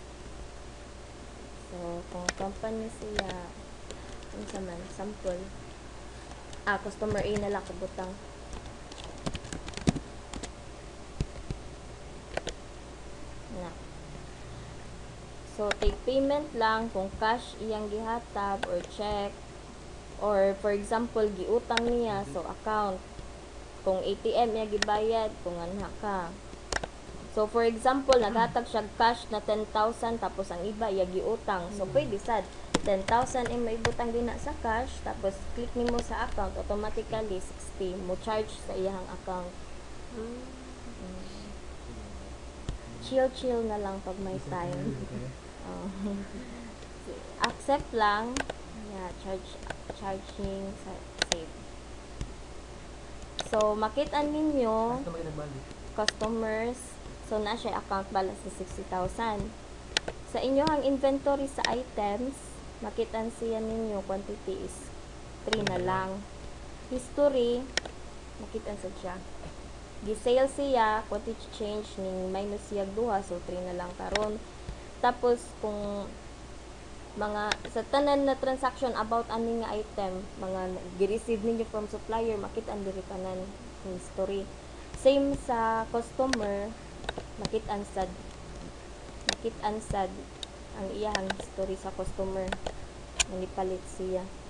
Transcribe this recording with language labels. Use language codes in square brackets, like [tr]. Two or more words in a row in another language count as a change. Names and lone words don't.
[ceb] So, kung company siya unsa man sample. Customer A na lang kabutang. Na. So, [en] take payment [ceb] lang kung cash iyang gihatag or check. [en] Or, for example, [ceb] giutang niya, so account. Kung ATM niya gibayad, kung anha ka. So, [en] for example, [ceb] naghatag siya cash na 10,000, tapos ang iba iya giutang. So, pwede sad. 10,000 may ibutang din na sa cash, tapos click nimo sa account, automatically 60 mo charge sa iyang account. [tl] Chill na lang pag may time. [ceb] Accept lang. Yeah, charging sa save. So, makita ninyo basta may nagbalik. customers, so na siya [en] account balance [ceb] na 60,000. Sa inyong inventory sa items, makita siya ninyo [en] quantity is [ceb] 3 na lang. History, makita sa siya. Gisale siya, [en] quantity change [ceb] ning minus siya 2, so 3 na lang karon. Tapos kung mga sa tanan na transaction about ani nga item, mga gi-receive ninyo from supplier, makita ang diri tanan history. Same sa customer, makit-an sad ang iyang history sa customer nga nipalit siya.